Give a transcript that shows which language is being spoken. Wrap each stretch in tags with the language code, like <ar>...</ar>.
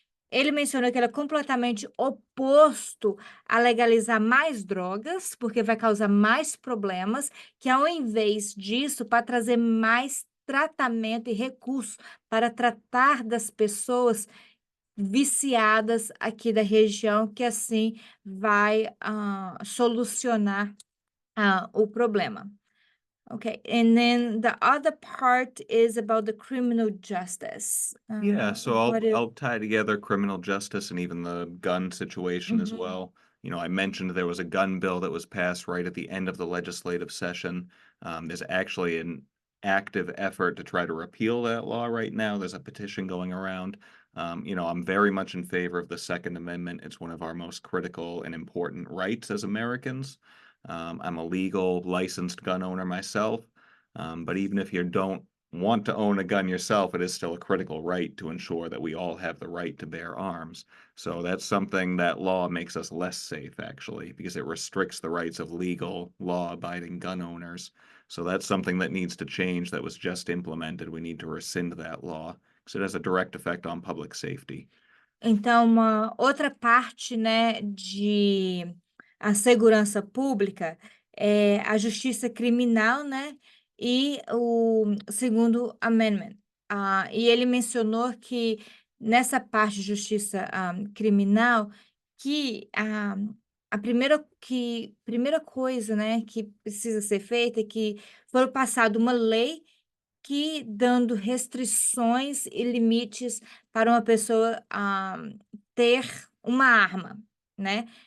<pt>Ele mencionou que ele é completamente oposto a legalizar mais drogas, porque vai causar mais problemas, que ao invés disso, para trazer mais tratamento e recursos para tratar das pessoas viciadas aqui da região, que assim vai solucionar o problema.</pt> <en>Okay, and then the other part is about the criminal justice. Yeah, so I'll What is... I'll tie together criminal justice and even the gun situation as Mhm. well. I mentioned there was a gun bill that was passed right at the end of the legislative session. There's actually an active effort to try to repeal that law right now. There's a petition going around. I'm very much in favor of the Second Amendment. It's one of our most critical and important rights as Americans. I'm a legal, licensed gun owner myself. But even if you don't want to own a gun yourself, it is still a critical right to ensure that we all have the right to bear arms. So that's something that law makes us less safe, actually, because it restricts the rights of legal, law-abiding gun owners. So that's something that needs to change that was just implemented. We need to rescind that law because it has a direct effect on public safety.</en> <pt>Então, uma outra parte, né, de a segurança pública é a justiça criminal, né, e o segundo amendment. E ele mencionou que nessa parte de justiça criminal, que a primeira coisa, né, que precisa ser feita é que foi passada uma lei que dando restrições e limites para uma pessoa, ter uma arma, né.</pt>